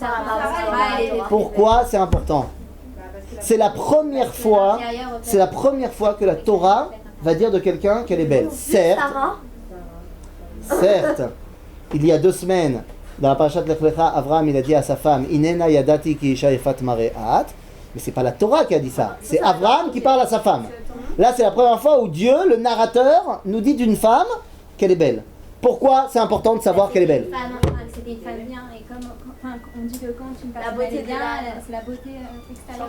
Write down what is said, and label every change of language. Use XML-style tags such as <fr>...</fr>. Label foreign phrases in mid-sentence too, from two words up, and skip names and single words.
<fr>important. Pourquoi c'est important? C'est la première fois que la Torah va dire de quelqu'un qu'elle est belle. Certes, il y a 2 semaines, dans la parashat Lech Lecha, Avraham il a dit à sa femme</fr> <he>הנה נא ידעתי כי אשה יפת מראה את.</he> <fr>Mais c'est pas la Torah qui a dit ça, c'est Avraham qui parle à sa femme. Là c'est la première fois où Dieu, le narrateur, nous dit d'une femme qu'elle est belle. Pourquoi c'est important de savoir qu'elle est belle? C'était une femme bien, et comme on dit que quand une personne beauté est bien, de la- c'est la beauté extérieure.</fr>